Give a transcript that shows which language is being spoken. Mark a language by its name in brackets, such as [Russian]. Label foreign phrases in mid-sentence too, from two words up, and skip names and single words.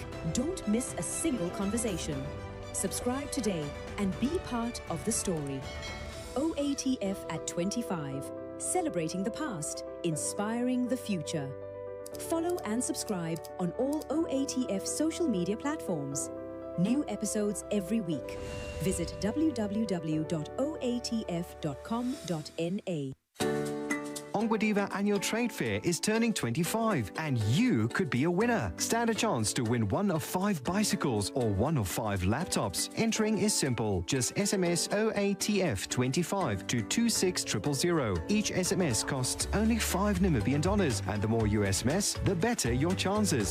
[English] Don't miss a single conversation. Subscribe today and be part of the story. OATF at 25. Celebrating the past, inspiring the future. Follow and subscribe on all OATF social media platforms. New episodes every week. Visit www.oatf.com.na. Ongwediva Annual Trade Fair is turning 25 and you could be a winner. Stand a chance to win one of 5 bicycles or one of 5 laptops. Entering is simple. Just SMS OATF25 to 26000. Each SMS costs only $5 Namibian, and the more you SMS, the better your chances.